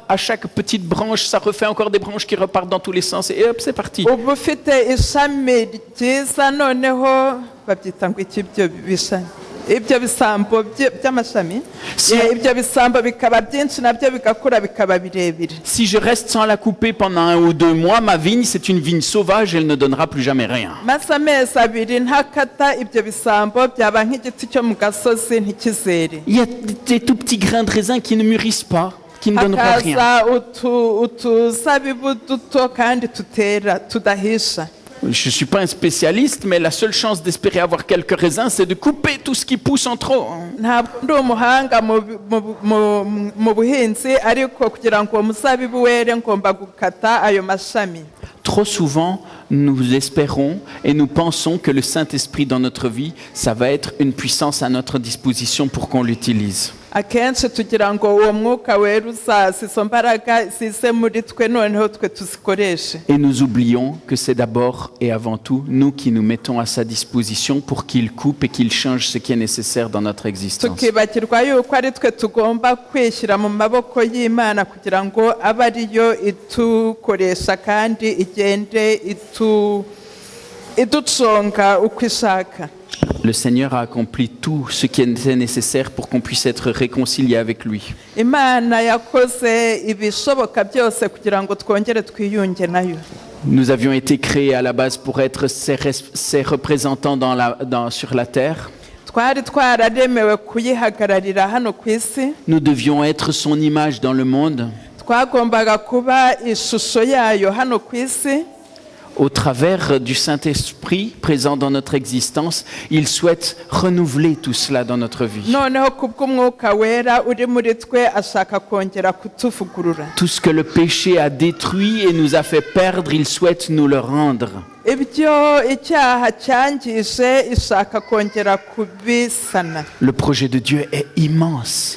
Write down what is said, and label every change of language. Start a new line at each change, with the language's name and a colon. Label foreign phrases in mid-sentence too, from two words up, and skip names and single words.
French: À chaque petite branche, ça refait encore des branches qui repartent dans tous les sens et hop, c'est parti.
Kinyarwanda: Ubu ufite ishami ryiza noneho babyita ngo iki byo bishami. Ibyo bisambo by'amashami, ibyo bisambo bikaba byinshi nabyo bigakura bikaba birebire.
French: Si je reste sans la couper pendant 1 ou 2 mois, ma vigne, c'est une vigne sauvage, elle ne donnera plus jamais rien.
Kinyarwanda: Maze amezi 2 ntakata ibyo bisambo byaba nk'igiti cyo mu gasozi ntikizere.
French: Il y a des tout petits grains de raisin qui ne mûrissent pas, qui ne donneront rien.
Kinyarwanda: Utuzabibu duto kandi tudahisha.
French: Je ne suis pas un spécialiste, mais la seule chance d'espérer avoir quelques raisins, c'est de couper tout ce qui pousse en trop.
Kinyarwanda: ntabwo ndi umuhanga mu buhinzi ariko kugira ngo uwo muzabibu were ngomba gukata ayo mashami.
French: Trop souvent, nous espérons et nous pensons que le Saint-Esprit dans notre vie, ça va être une puissance à notre disposition pour qu'on l'utilise.
Kinyarwanda: Akenshi tugira ngo uwo mwuka wera uzaza izo mbaraga zize muri twe noneho twe tuzikoreshe.
French: Et nous oublions que c'est d'abord et avant tout nous qui nous mettons à sa disposition pour qu'il coupe et qu'il change ce qui est nécessaire dans notre existence.
Kinyarwanda: Tukibagirwa yuko ari twe tugomba kwishyira mu maboko y'Imana kugira ngo abe ariyo itukoresha kandi igende iduconga uko ishaka.
French: Le Seigneur a accompli tout ce qui était nécessaire pour qu'on puisse être réconcilié avec lui.
Kinyarwanda: Imana yakoze ibishoboka byose kugira ngo twongere twiyunge nayo.
French: Nous avions été créés à la base pour être ses représentants sur la terre.
Kinyarwanda: Twari twararemewe kuyihagararira hano ku isi.
French: Nous devions être son image dans le monde.
Kinyarwanda: Twagombaga kuba ishusho yayo hano ku isi.
French: Au travers du Saint-Esprit présent dans notre existence, il souhaite renouveler tout cela dans notre vie.
Kinyarwanda: Noneho kubw'umwuka wera uri muri twe ashaka kongera kutuvugurura.
French: Tout ce que le péché a détruit et nous a fait perdre, il souhaite nous le rendre.
Kinyarwanda: Ibyo icyaha cyangije ishaka kongera kubisana.
French: Le projet de Dieu est immense.